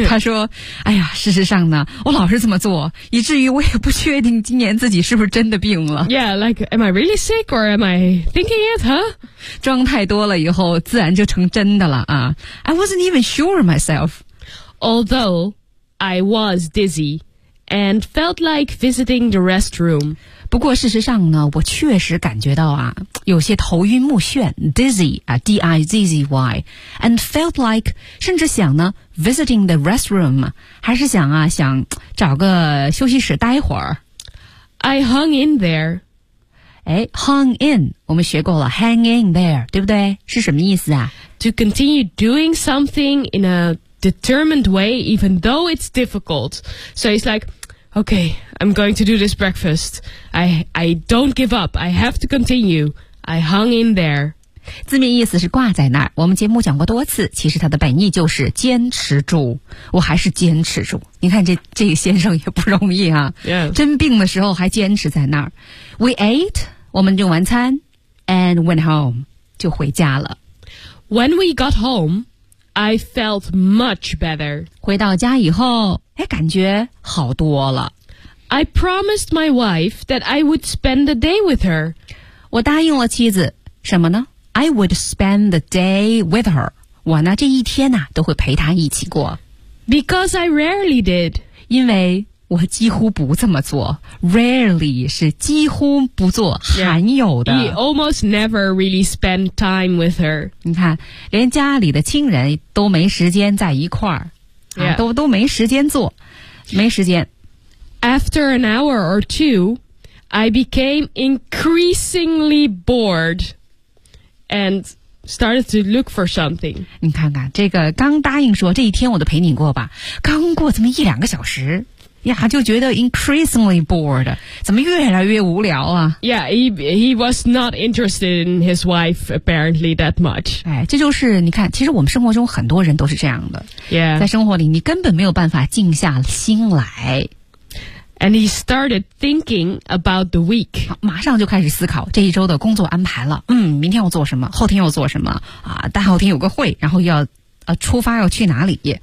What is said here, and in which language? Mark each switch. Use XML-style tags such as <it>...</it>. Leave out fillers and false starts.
<zh>他说：“哎呀，事实上呢，我老是这么做，以至于我也不确定今年自己是不是真的病了。”</zh> <en>Yeah, like, am I really sick or am I thinking it? Huh?</en> <zh>装太多了以后，自然就成真的了啊。</zh> <en>I wasn't even sure myself. Although I was dizzy and felt like visiting the restroom.</en> <zh>不过事实上呢，我确实感觉到啊。有些头晕目眩 dizzy, D-I-Z-Z-Y,</zh> <en>and felt like,</en> <zh>甚至想呢</zh> <en>visiting the restroom,</en> <zh>还是想啊想找个休息室待会儿。</zh> <en>I hung in there.</en> <zh>哎 ,hung in, 我们学过了</zh> <en>hang in there,</en> <zh>对不对是什么意思啊</zh> <en>?To continue doing something in a determined way, even though it's difficult. So it's like,Okay, I'm going to do this breakfast. I don't give up. I have to continue. I hung in there.</en> <zh>字面意思是挂在那儿。我们节目讲过多次，其实它的本意就是坚持住。我还是坚持住。你看这个先生也不容易啊。</zh> <en>Yeah.</en> <zh>真病的时候还坚持在那儿。</zh> <en>We ate,</en> <zh>我们用晚餐</zh> <en>and went home,</en> <zh>就回家了。</zh> <en>When we got home, I felt much better.</en> <zh>回到家以后哎，感觉好多了。</zh> <en>I promised my wife that I would spend the day with her.</en> <zh>我答应了妻子，什么呢 ？</zh> <en>I would spend the day with her.</en> <zh>我呢，这一天呐、啊，都会陪她一起过。</zh> <en>Because I rarely did.</en> <zh>因为我几乎不这么做。Rarely 是几乎不做，</zh> <en>yeah.</en> <zh>罕有的。</zh> <en>He almost never really spent time with her.</en> <zh>你看，连家里的亲人都没时间在一块儿。</zh> <en>Yeah.</en> <zh>啊、都没时间做，没时间。</zh> <en>After an hour or two, I became increasingly bored and started to look for something.</en> <zh>你看看，这个刚答应说这一天我都陪你过吧，刚过这么一两个小时，呀，就觉得</zh> <en>increasingly bored，</en> <zh>怎么越来越无聊啊</zh> <en>？Yeah, he was not interested in his wife apparently that much.</en> <zh>哎，这就是你看，其实我们生活中很多人都是这样的。</zh> <en>Yeah，</en> <zh>在生活里你根本没有办法静下心来。</zh> <en>And he started thinking about the week.</en> <zh>马上就开始思考这一周的工作安排了。嗯，明天要做什么？后天要做什么？啊，大后天有个会，然后要出发要去哪里？</zh>